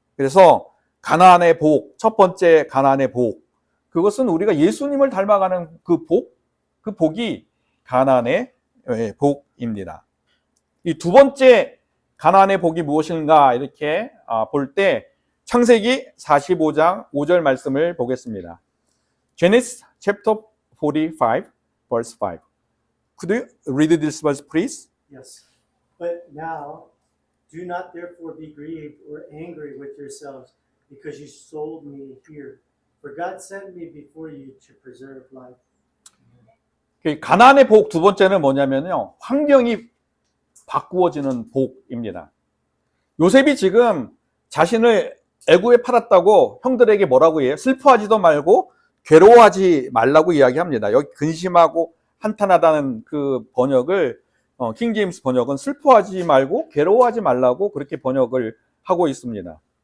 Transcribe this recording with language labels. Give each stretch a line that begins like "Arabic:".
Korean: 그래서 가나안의 복, 첫 번째 가나안의 복, 그것은 우리가 예수님을 닮아가는 그 복이 가나안의 복입니다. 이 두 번째 가나안의 복이 무엇인가 이렇게 볼 때 창세기 45장 5절 말씀을 보겠습니다.
English: Genesis chapter 45 verse 5. Could you read this verse please? Yes. But now, do not therefore be grieved or angry with yourselves because you sold me here. For God sent me before you to preserve life.
Korean: 가나안의 복 두 번째는 뭐냐면요. 환경이 바꾸어지는 복입니다. 요셉이 지금 자신을 애굽에 팔았다고 형들에게 뭐라고 해요? 슬퍼하지도 말고 괴로워하지 말라고 이야기합니다. 여기 근심하고 한탄하다는 그 번역을 킹 제임스 번역은 슬퍼하지 말고 괴로워하지 말라고 그렇게 번역을 하고 있습니다.